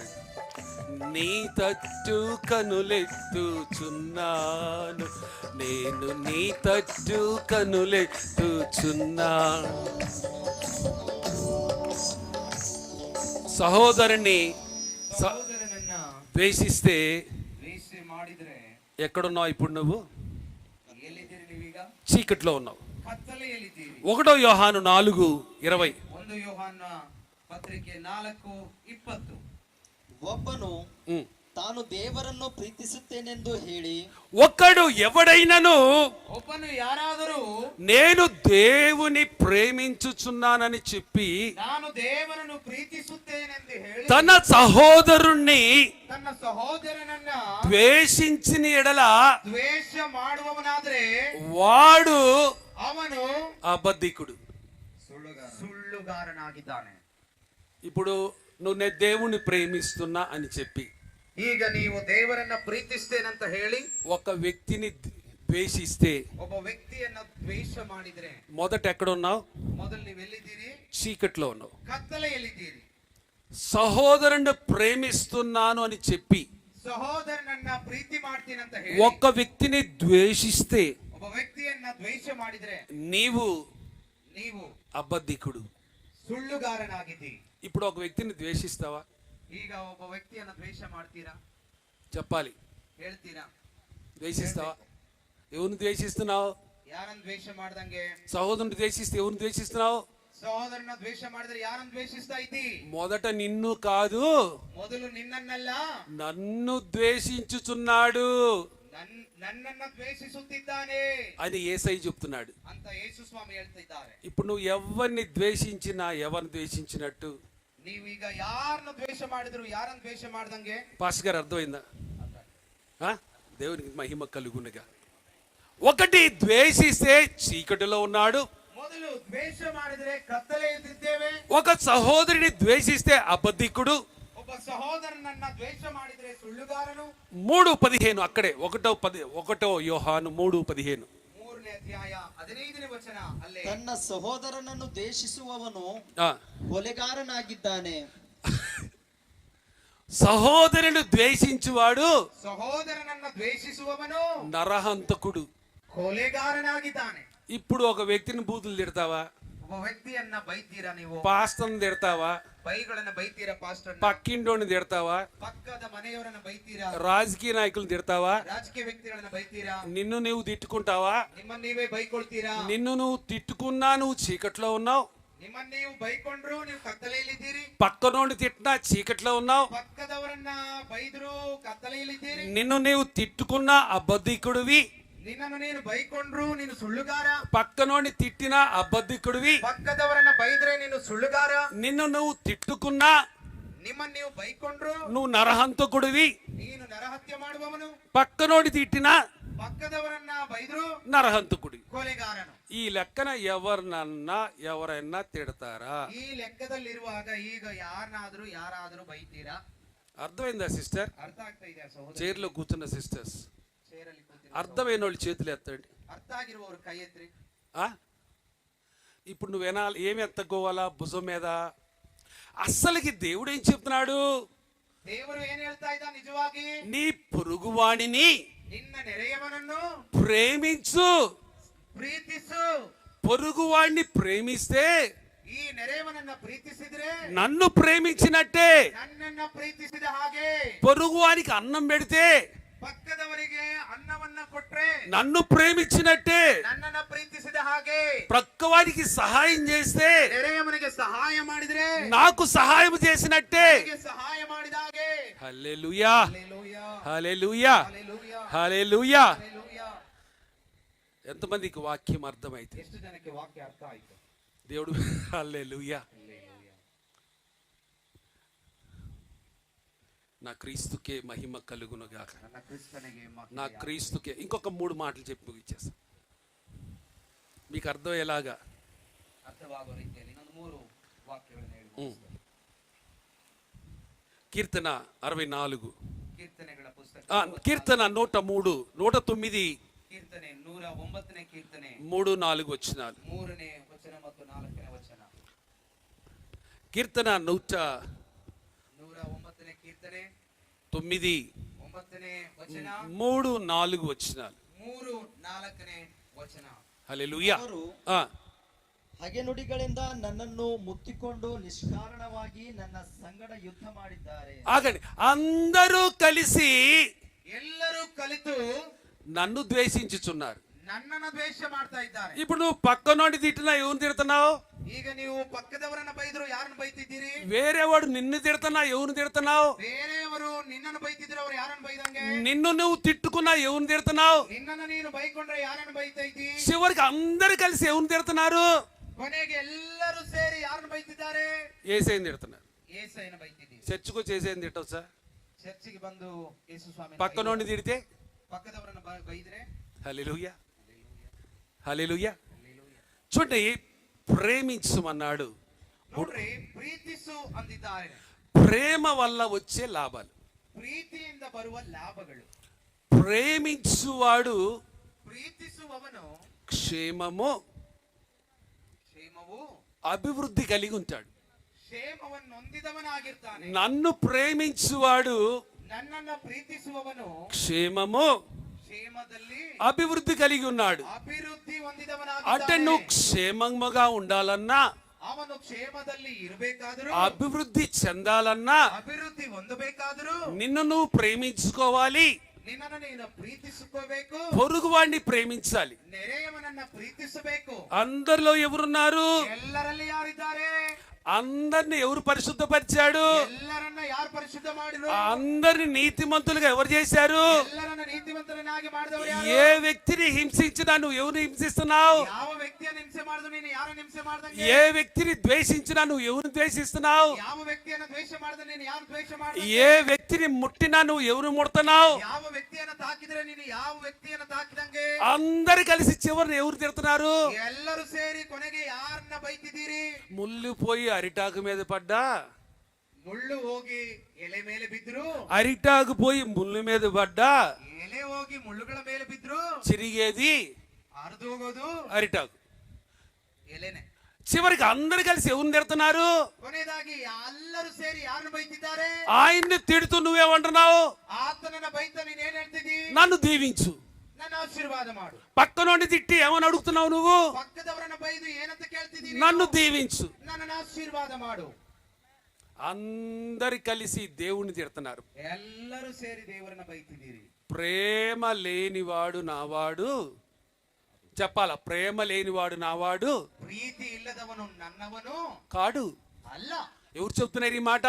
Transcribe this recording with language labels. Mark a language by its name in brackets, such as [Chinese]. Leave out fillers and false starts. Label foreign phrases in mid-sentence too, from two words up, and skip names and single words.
[Telugu] నీ తట్టు కనులెత్తుచున్నాను, నేను నీ తట్టు కనులెత్తుచున్నా. సహోదరుని [Kannada] ಸಹೋದರನನ್ನ [Telugu] ద్వేషిస్తే [Kannada] ದ್ವೇಷ ಮಾಡಿದ್ರೆ [Telugu] ఎక్కడున్నావు ఇప్పుడు? నువ్వు [Kannada] ಎಲ್ಲಿದ್ದೀರಿ ನೀವೀಗ? [Telugu] చీకట్లో ఉన్నావు. [Kannada] ಕತ್ತಲೆಯಲ್ಲಿದ್ದೀರಿ. [Telugu] 1 యోహాను 4:20. [Kannada] 1 ಯೋಹಾನ ಪತ್ರಿಕೆ 4:20. ಒಬ್ಬನು ತಾನು ದೇವರನ್ನು ಪ್ರೀತಿಸುತ್ತೇನೆಂದು ಹೇಳಿ [Telugu] ఒక్కడు ఎవడైనను [Kannada] ಒಬ್ಬನು ಯಾರಾದರೂ [Telugu] నేను దేవుని ప్రేమించుచున్నానని చెప్పి [Kannada] ನಾನು ದೇವರನ್ನು ಪ್ರೀತಿಸುತ್ತೇನೆಂದು ಹೇಳಿ [Telugu] తన సహోదరుణ్ణి [Kannada] ತನ್ನ ಸಹೋದರನನ್ನ [Telugu] ద్వేషించిన ఎడల [Kannada] ದ್ವೇಷ ಮಾಡುವವನಾದ್ರೆ [Telugu] వాడు [Kannada] ಅವನು [Telugu] అబద్ధికుడు, [Kannada] ಸುಳ್ಳುಗಾರನಾಗಿದ್ದಾನೆ. [Telugu] ఇప్పుడు నువ్వు నేను దేవుని ప్రేమిస్తున్నా అని చెప్పి [Kannada] ಈಗ ನೀವು ದೇವರನ್ನ ಪ್ರೀತಿಸ್ತೇನಂತ ಹೇಳಿ [Telugu] ఒక వ్యక్తిని ద్వేషిస్తే [Kannada] ಒಬ್ಬ ವ್ಯಕ್ತಿಯನ್ನ ದ್ವೇಷ ಮಾಡಿದ್ರೆ [Telugu] మొదట ఎక్కడున్నావు? [Kannada] ಮೊದಲು ನೀವು ಎಲ್ಲಿದ್ದೀರಿ? [Telugu] చీకట్లో ఉన్నావు. [Kannada] ಕತ್ತಲೆಯಲ್ಲಿದ್ದೀರಿ. [Telugu] సహోదరుని ప్రేమిస్తున్నాను అని చెప్పి [Kannada] ಸಹೋದರನನ್ನ ಪ್ರೀತಿ ಮಾಡ್ತೀನಂತ ಹೇಳಿ [Telugu] ఒక వ్యక్తిని ద్వేషిస్తే [Kannada] ಒಬ್ಬ ವ್ಯಕ್ತಿಯನ್ನ ದ್ವೇಷ ಮಾಡಿದ್ರೆ [Telugu] నీవు [Kannada] ನೀವು [Telugu] అబద్ధికుడు. [Kannada] ಸುಳ್ಳುಗಾರನಾಗಿದ್ದೀರಿ. [Telugu] ఇప్పుడు ఒక వ్యక్తిని ద్వేషిస్తావా? [Kannada] ಈಗ ಒಬ್ಬ ವ್ಯಕ್ತಿಯನ್ನ ದ್ವೇಷ ಮಾಡ್ತೀರಾ? [Telugu] చెప్పాలి. [Kannada] ಹೇಳ್ತೀರಾ? [Telugu] ద్వేషిస్తావా? ఎవరిని ద్వేషిస్తున్నావు? [Kannada] ಯಾರನ್ನ ದ್ವೇಷ ಮಾಡ್ದಂಗೆ? [Telugu] సహోదరుని ద్వేషిస్తే ఎవరిని ద్వేషిస్తున్నావు? [Kannada] ಸಹೋದರನ ದ್ವೇಷ ಮಾಡಿದ್ರೆ ಯಾರನ್ನ ದ್ವೇಷಿಸ್ತಾ ಇದ್ದಿ? [Telugu] మొదట నిన్ను కాదు, [Kannada] ಮೊದಲು ನಿನ್ನನ್ನಲ್ಲ, [Telugu] నన్ను ద్వేషించుచున్నాడు [Kannada] ನನ್ನನ್ನ ದ್ವೇಷಿಸುತ್ತಿದ್ದಾನೆ [Telugu] అని యేసయ్య చెప్తున్నాడు. [Kannada] ಅಂತ ಯೇಸು ಸ್ವಾಮಿ ಹೇಳ್ತಿದ್ದಾರೆ. [Telugu] ఇప్పుడు నువ్వు ఎవరిని ద్వేషించినా ఎవరిని ద్వేషించినట్టు? [Kannada] ನೀವೀಗ ಯಾರನ್ನ ದ್ವೇಷ ಮಾಡಿದ್ರು ಯಾರನ್ನ ದ್ವೇಷ ಮಾಡ್ದಂಗೆ? [Telugu] పాస్టర్ గారు అర్థమైందా? దేవునికి మహిమ కలుగునుగా. ఒకటి ద్వేషిస్తే చీకటిలో ఉన్నాడు, [Kannada] ಮೊದಲು ದ್ವೇಷ ಮಾಡಿದ್ರೆ ಕತ್ತಲೆಯಲ್ಲಿದ್ದೇವೆ. [Telugu] ఒక సహోదరుని ద్వేషిస్తే అబద్ధికుడు, [Kannada] ಒಬ್ಬ ಸಹೋದರನನ್ನ ದ್ವೇಷ ಮಾಡಿದ್ರೆ ಸುಳ್ಳುಗಾರನು. [Telugu] 3:15 అక్కడే 1 యోహాను 3:15 [Kannada] 3ನೇ ಅಧ್ಯಾಯ 15ನೇ ವಚನ. ಅಲ್ಲೇ ತನ್ನ ಸಹೋದರನನ್ನು ದ್ವೇಷಿಸುವವನು ఆ, ಕೊಲೆಗಾರನಾಗಿದ್ದಾನೆ. [Telugu] సహోదరుని ద్వేషించువాడు [Kannada] ಸಹೋದರನನ್ನ ದ್ವೇಷಿಸುವವನು [Telugu] నరహంతకుడు. [Kannada] ಕೊಲೆಗಾರನಾಗಿದ್ದಾನೆ. [Telugu] ఇప్పుడు ఒక వ్యక్తిని బూతులు తిడతావా? [Kannada] ಒಬ್ಬ ವ್ಯಕ್ತಿಯನ್ನ ಬೈತೀರಾ ನೀವು? [Telugu] పాస్టర్ని తిడతావా? [Kannada] ಬೈಗಳನ್ನ ಬೈತೀರಾ? ಪಾಸ್ಟರ್ [Telugu] పక్కింటోని తిడతావా? [Kannada] ಪಕ್ಕದ ಮನೆಯವರನ್ನ ಬೈತೀರಾ? [Telugu] రాజకీయ నాయకులను తిడతావా? [Kannada] ರಾಜಕೀಯ ವ್ಯಕ್ತಿಗಳನ್ನ ಬೈತೀರಾ? [Telugu] నిన్ను నువ్వు తిట్టుకుంటావా? [Kannada] ನಿಮ್ಮನ್ನ ನೀವೇ ಬೈಕೊಳ್ತೀರಾ? [Telugu] నిన్ను నువ్వు తిట్టుకున్నా నువ్వు చీకట్లో ఉన్నావు, [Kannada] ನಿಮ್ಮನ್ನ ನೀವು ಬೈಕೊಂಡ್ರು ನೀವು ಕತ್ತಲೆಯಲ್ಲಿದ್ದೀರಿ. [Telugu] పక్కనోని తిట్టినా చీకట్లో ఉన్నావు, [Kannada] ಪಕ್ಕದವರನ್ನ ಬೈದ್ರು ಕತ್ತಲೆಯಲ್ಲಿದ್ದೀರಿ. [Telugu] నిన్ను నీవు తిట్టుకున్నా అబద్ధికుడివి, [Kannada] ನಿನ್ನನ್ನು ನೀನು ಬೈಕೊಂಡ್ರು ನೀನು ಸುಳ್ಳುಗಾರ. [Telugu] పక్కనోని తిట్టినా అబద్ధికుడివి, [Kannada] ಪಕ್ಕದವರನ್ನ ಬೈದ್ರೆ ನೀನು ಸುಳ್ಳುಗಾರ. [Telugu] నిన్ను నువ్వు తిట్టుకున్నా [Kannada] ನಿಮ್ಮನ್ನ ನೀವು ಬೈಕೊಂಡ್ರು [Telugu] నువ్వు నరహంతకుడివి, [Kannada] ನೀನು ನರಹತ್ಯೆ ಮಾಡುವವನು. [Telugu] పక్కనోని తిట్టినా [Kannada] ಪಕ್ಕದವರನ್ನ ಬೈದ್ರು [Telugu] నరహంతకుడి. [Kannada] ಕೊಲೆಗಾರನು. [Telugu] ఈ లెక్కన ఎవరైనా తిడతారా? [Kannada] ಈ ಲೆಕ್ಕದಲ್ಲಿರುವಾಗ ಈಗ ಯಾರಾದ್ರೂ ಬೈತೀರಾ? [Telugu] అర్థమైందా సిస్టర్? [Kannada] ಅರ್ಥ ಆಗ್ತಾ ಇದೆ ಸಹೋದರ? [Telugu] చైర్లో కూర్చున్న సిస్టర్స్, [Kannada] ಚೇರಲ್ಲಿ ಕೂತಿರೋ [Telugu] అర్థమైన వాళ్ళు చేతులు ఎత్తండి. [Kannada] ಅರ್ಥ ಆಗಿರುವವರು ಕೈ ಎತ್ರಿ. [Telugu] ఇప్పుడు నువ్వు ఏమి ఎత్తకోవాలా భుజం మీద? అస్సలకి దేవుడు ఏం చెప్తున్నాడు? [Kannada] ದೇವರು ಏನ್ ಹೇಳ್ತಾ ಇದ್ದ? ನಿಜವಾಗಿ [Telugu] నీ పొరుగువాడిని [Kannada] ನಿನ್ನ ನೆರೆಯವನನ್ನು [Telugu] ప్రేమించు. [Kannada] ಪ್ರೀತಿಸು. [Telugu] పొరుగువాడిని ప్రేమిస్తే [Kannada] ಈ ನೆರೆಯವನನ್ನ ಪ್ರೀತಿಸಿದ್ರೆ [Telugu] నన్ను ప్రేమించినట్టే. [Kannada] ನನ್ನನ್ನ ಪ್ರೀತಿಸಿದ ಹಾಗೆ. [Telugu] పొరుగువానికి అన్నం పెడితే [Kannada] ಪಕ್ಕದವರಿಗೆ ಅನ್ನವನ್ನ ಕೊಟ್ರೆ [Telugu] నన్ను ప్రేమించినట్టే. [Kannada] ನನ್ನನ್ನ ಪ್ರೀತಿಸಿದ ಹಾಗೆ. [Telugu] ప్రక్కవానికి సహాయం చేస్తే [Kannada] ನೆರೆಯವನಿಗೆ ಸಹಾಯ ಮಾಡಿದ್ರೆ [Telugu] నాకు సహాయం చేసినట్టే. [Kannada] ನನಗೆ ಸಹಾಯ ಮಾಡಿದ ಹಾಗೆ. [Telugu] హల్లెలూయా, హల్లెలూయా, హల్లెలూయా, హల్లెలూయా, హల్లెలూయా. హల్లెలూయా. ఎంతమందికి వాక్యం అర్థమైతే? [Kannada] ಎಷ್ಟು ಜನಕ್ಕೆ ವಾಕ್ಯ ಅರ್ಥ ಆಯ್ತು? [Telugu] దేవుడు హల్లెలూయా. నా క్రీస్తుకే మహిమ కలుగునుగాక. [Kannada] ನನ್ನ ಕ್ರಿಸ್ತನಿಗೆ ಮಹಿಮೆ. [Telugu] నా క్రీస్తుకే. ఇంకొక 3 మాటలు చెప్పి ముగించేస్తా, మీకు అర్థమయ్యేలాగా. [Kannada] ಅರ್ಥವಾಗುವ ರೀತಿಯಲ್ಲಿ ಇನ್ನೊಂದು 3 ವಾಕ್ಯಗಳನ್ನು ಹೇಳಿ. [Telugu] కీర్తన 64, [Kannada] ಕೀರ್ತನೆಗಳ ಪುಸ್ತಕ [Telugu] కీర్తన 103, 109, [Kannada] ಕೀರ್ತನೆ 109ನೇ ಕೀರ್ತನೆ [Telugu] 3, 4 వచనాలు. [Kannada] 3ನೇ ವಚನ ಮತ್ತು 4ನೇ ವಚನ. [Telugu] కీర్తన [Kannada] 109ನೇ ಕೀರ್ತನೆ 9, 9ನೇ ವಚನ [Telugu] 3, 4 వచనాలు. [Kannada] 3, 4ನೇ ವಚನ. [Telugu] హల్లెలూయా. [Kannada] ಅವರು ఆ, ಹಗೆನುಡಿಗಳಿಂದ ನನ್ನನ್ನು ಮುತ್ತಿಕೊಂಡು ನಿಷ್ಕಾರಣವಾಗಿ ನನ್ನ ಸಂಗಡ ಯುದ್ಧ ಮಾಡಿದ್ದಾರೆ. [Telugu] ఆగండి. అందరూ కలిసి [Kannada] ಎಲ್ಲರೂ ಕಲಿತು [Telugu] నన్ను ద్వేషించుచున్నారు. [Kannada] ನನ್ನನ್ನು ದ್ವೇಷ ಮಾಡ್ತಾ ಇದ್ದಾರೆ. [Telugu] ఇప్పుడు నువ్వు పక్కనోడి తిట్టినా ఎవరిని తిడుతున్నావు? [Kannada] ಈಗ ನೀವು ಪಕ್ಕದವರನ್ನ ಬೈದ್ರು ಯಾರನ್ನ ಬೈತಿದ್ದೀರಿ? [Telugu] వేరేవాడు నిన్ను తిడుతున్నా ఎవరిని తిడుతున్నావు? [Kannada] ಬೇರೆಯವರು ನಿನ್ನನ್ನು ಬೈತಿದ್ರು ಅವ್ರು ಯಾರನ್ನ ಬೈದಂಗೆ? [Telugu] నిన్ను నువ్వు తిట్టుకున్నా ఎవరిని తిడుతున్నావు? [Kannada] ನಿನ್ನನ್ನು ನೀನು ಬೈಕೊಂಡ್ರೆ ಯಾರನ್ನ ಬೈತಾ ಇದ್ದಿ? [Telugu] చివరికి అందరు కలిసి ఎవరిని తిడుతున్నారు? [Kannada] ಕೊನೆಗೆ ಎಲ್ಲರೂ ಸೇರಿ ಯಾರನ್ನ ಬೈತಿದ್ದಾರೆ? [Telugu] ఏసైని తిడుతున్నారు. [Kannada] ಯೇಸಯ್ಯನ ಬೈತಿದ್ದೀರಿ. [Telugu] చర్చకు చేసేది తిట్టవచ్చా? [Kannada] ಚರ್ಚಿಗೆ ಬಂದು ಯೇಸು ಸ್ವಾಮಿ [Telugu] పక్కనోడిని తిడితే [Kannada] ಪಕ್ಕದವರನ್ನ ಬೈದ್ರೆ [Telugu] హల్లెలూయా, హల్లెలూయా. చూడండి, ప్రేమించమన్నాడు. [Kannada] ನೋಡ್ರಿ, ಪ್ರೀತಿಸು ಅಂದಿದ್ದಾರೆ. [Telugu] ప్రేమ వల్ల వచ్చే లాభాలు. [Kannada] ಪ್ರೀತಿಯಿಂದ ಬರುವ ಲಾಭಗಳು. [Telugu] ప్రేమించువాడు [Kannada] ಪ್ರೀತಿಸುವವನು [Telugu] క్షేమము అభివృద్ధి కలిగి ఉంటాడు. [Kannada] ಕ್ಷೇಮವನ್ನು ಹೊಂದಿದವನಾಗಿರ್ತಾನೆ. [Telugu] నన్ను ప్రేమించువాడు [Kannada] ನನ್ನನ್ನು ಪ್ರೀತಿಸುವವನು [Telugu] క్షేమము [Kannada] ಕ್ಷೇಮದಲ್ಲಿ [Telugu] అభివృద్ధి కలిగి ఉన్నాడు. [Kannada] ಅಭಿವೃದ್ಧಿ [Telugu] అంటే [Kannada] ಹೊಂದಿದವನಾಗಿದ್ದಾನೆ. [Telugu] నువ్వు క్షేమంగా ఉండాలన్నా, [Kannada] ಅವನು ಕ್ಷೇಮದಲ್ಲಿ ಇರಬೇಕಾದರೂ, [Telugu] అభివృద్ధి చెందాలన్నా [Kannada] ಅಭಿವೃದ್ಧಿ ಹೊಂದಬೇಕಾದರೂ [Telugu] నిన్ను నువ్వు ప్రేమించుకోవాలి. [Kannada] ನಿನ್ನನ್ನು ನೀನು ಪ್ರೀತಿಸಿಕೋಬೇಕು, [Telugu] పొరుగువాడిని ప్రేమించాలి. [Kannada] ನೆರೆಯವನನ್ನ ಪ್ರೀತಿಸಬೇಕು. [Telugu] అందరిలో ఎవరున్నారు? [Kannada] ಎಲ್ಲರಲ್ಲಿ ಯಾರಿದ್ದಾರೆ? [Telugu] అందరిని ఎవరు పరిశుద్ధపరిచాడు? [Kannada] ಎಲ್ಲರನ್ನ ಯಾರು ಪರಿಶುದ್ಧ ಮಾಡಿದ್ರು? [Telugu] అందరిని నీతిమంతులుగా ఎవరు చేశారు? [Kannada] ಎಲ್ಲರನ್ನ ನೀತಿವಂತರನ್ನಾಗಿ ಮಾಡಿದವರು ಯಾರು? [Telugu] ఏ వ్యక్తిని హింసించినా నువ్వు ఎవరిని హింసిస్తున్నావు? [Kannada] ಯಾವ ವ್ಯಕ್ತಿಯನ್ನು ಹಿಂಸೆ ಮಾಡಿದ್ರು ನೀನು ಯಾರನ್ನು ಹಿಂಸೆ ಮಾಡ್ದಂಗೆ? [Telugu] ఏ వ్యక్తిని ద్వేషించినా నువ్వు ఎవరిని ద్వేషిస్తున్నావు? [Kannada] ಯಾವ ವ್ಯಕ್ತಿಯನ್ನು ದ್ವೇಷ ಮಾಡಿದ್ರೆ ನೀನು ಯಾರು ದ್ವೇಷ ಮಾಡ್ದಂಗೆ? [Telugu] ఏ వ్యక్తిని ముట్టినా నువ్వు ఎవరు ముడుతున్నావు? [Kannada] ಯಾವ ವ್ಯಕ್ತಿಯನ್ನು ತಾಕಿದ್ರೆ ನೀನು ಯಾವ ವ್ಯಕ್ತಿಯನ್ನು ತಾಕಿದಂಗೆ? [Telugu] అందరు కలిసి చివరిని ఎవరు తిడుతున్నారు? [Kannada] ಎಲ್ಲರೂ ಸೇರಿ ಕೊನೆಗೆ ಯಾರನ್ನ ಬೈತಿದ್ದೀರಿ? [Telugu] ముళ్ళు పోయి అరిటాకు మీద పడ్డా, [Kannada] ಮುಳ್ಳು ಹೋಗಿ ಎಲೆ ಮೇಲೆ ಬಿದ್ರು, [Telugu] అరిటాకు పోయి ముళ్ళు మీద పడ్డా [Kannada] ಎಲೆ ಹೋಗಿ ಮುಳ್ಳುಗಳ ಮೇಲೆ ಬಿದ್ರು, [Telugu] చిరిగేది [Kannada] ಹರಿದು ಹೋಗೋದು [Telugu] అరిటాకు. [Kannada] ಎಲೆನೆ. [Telugu] చివరికి అందరు కలిసి ఎవరిని తిడుతున్నారు? [Kannada] ಕೊನೆಯದಾಗಿ ಎಲ್ಲರೂ ಸೇರಿ ಯಾರನ್ನು ಬೈತಿದ್ದಾರೆ? [Telugu] ఆయన్ని తిడుతూ నువ్వేమంటున్నావు? [Kannada] ಆತನನ್ನ ಬೈತ ನೀನ್ ಏನ್ ಹೇಳ್ತಿದ್ದಿ? [Telugu] నన్ను దీవించు. [Kannada] ನನ್ನ ಆಶೀರ್ವಾದ ಮಾಡು. [Telugu] పక్కనోడిని తిట్టి ఏమని అడుగుతున్నావు నువ్వు? [Kannada] ಪಕ್ಕದವರನ್ನ ಬೈದು ಏನಂತ ಕೇಳ್ತಿದ್ದೀರಿ? [Telugu] నన్ను దీవించు. [Kannada] ನನ್ನನ್ನು ಆಶೀರ್ವಾದ ಮಾಡು. [Telugu] అందరు కలిసి దేవుణ్ణి తిడుతున్నారు. [Kannada] ಎಲ್ಲರೂ ಸೇರಿ ದೇವರನ್ನ ಬೈತಿದ್ದೀರಿ. [Telugu] ప్రేమ లేనివాడు నావాడు. చెప్పాలా? ప్రేమ లేనివాడు నావాడు [Kannada] ಪ್ರೀತಿ ಇಲ್ಲದವನು ನನ್ನವನು [Telugu] కాడు. [Kannada] ಅಲ್ಲ. [Telugu] ఎవరు చెప్తున్నారు ఈ మాట?